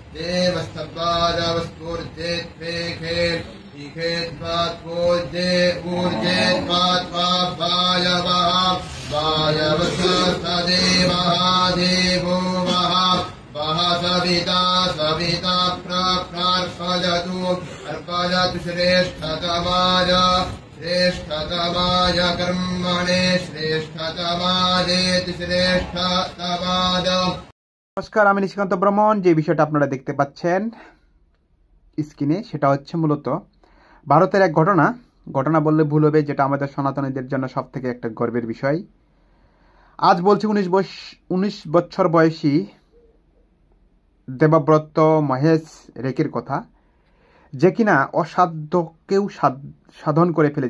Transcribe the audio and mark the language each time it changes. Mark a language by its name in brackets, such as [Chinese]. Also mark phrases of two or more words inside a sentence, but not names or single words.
[Sanskrit] देवस्तपादवस्फूर्जेत्वेखे इखेत्वात्वोज्जे ऊर्जेत्वात्वा वायवः वायवस्सदेवः देवो वः वः सविता सविता प्रार्पयतु अर्पयतु श्रेष्ठतमाय श्रेष्ठतमाय कर्मणे श्रेष्ठतमादेति श्रेष्ठतमाद। [Bangla] নমস্কার, আমি নিশিকান্ত ব্রহ্মণ। যে বিষয়টা আপনারা দেখতে পাচ্ছেন স্ক্রিনে সেটা হচ্ছে মূলত ভারতের এক ঘটনা বললে ভুল হবে, যেটা আমাদের সনাতনীদের জন্য সব থেকে একটা গর্বের বিষয়। আজ বলছি 19 বছর বয়সী দেবব্রত মহেশ রেকের কথা, যে কিনা অসাধ্যকেও সাধন করে ফেলেছে।